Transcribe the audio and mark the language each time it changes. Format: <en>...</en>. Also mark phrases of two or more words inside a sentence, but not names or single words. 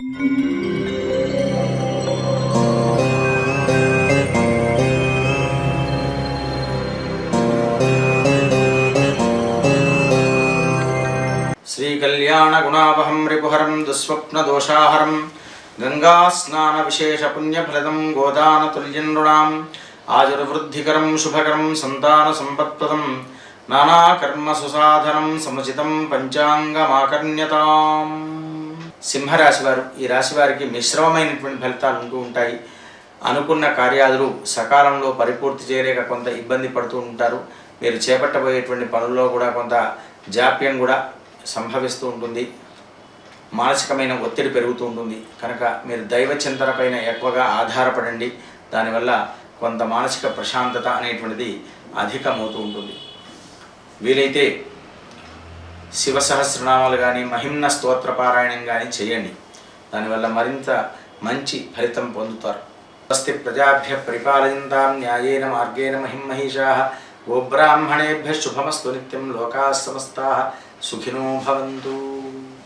<sa>श्रीकल्याणगुणावहं रिपुहरं दुःस्वप्नदोषाहरं गङ्गास्नानविशेषपुण्यफलदं गोदानतुल्यं नृणाम् आजुर्वृद्धिकरं शुभकरं सन्तानसम्पत्प्रदं नानाकर्मसुसाधनं समुचितं పంచాంగమాకర్ణ్యతాం.</sa> <te>సింహరాశి వారు, ఈ రాశి వారికి మిశ్రమమైనటువంటి ఫలితాలు ఉంటూ ఉంటాయి. అనుకున్న కార్యాలు సకాలంలో పరిపూర్తి చేయలేక కొంత ఇబ్బంది పడుతూ ఉంటారు. మీరు చేపట్టబోయేటువంటి పనుల్లో కూడా కొంత జాప్యం కూడా సంభవిస్తూ ఉంటుంది. మానసికమైన ఒత్తిడి పెరుగుతూ ఉంటుంది. కనుక మీరు దైవ చింతన పైన ఎక్కువగా ఆధారపడండి. దానివల్ల కొంత మానసిక ప్రశాంతత అనేటువంటిది అధికమవుతూ ఉంటుంది. వీలైతే శివ సహస్రనామాలు కానీ మహిమ్న స్తోత్ర పారాయణం కానీ చేయండి. దానివల్ల మరింత మంచి ఫలితం పొందుతారు.</te> <sa>స్వస్తి ప్రజాభ్య పరిపాలయంతాం న్యాయేన మార్గేణ మహిమహీషాః. గోబ్రాహ్మణేభ్యః శుభమస్తు నిత్యం. లోకాః సమస్తాః సుఖినో భవంతు.</sa>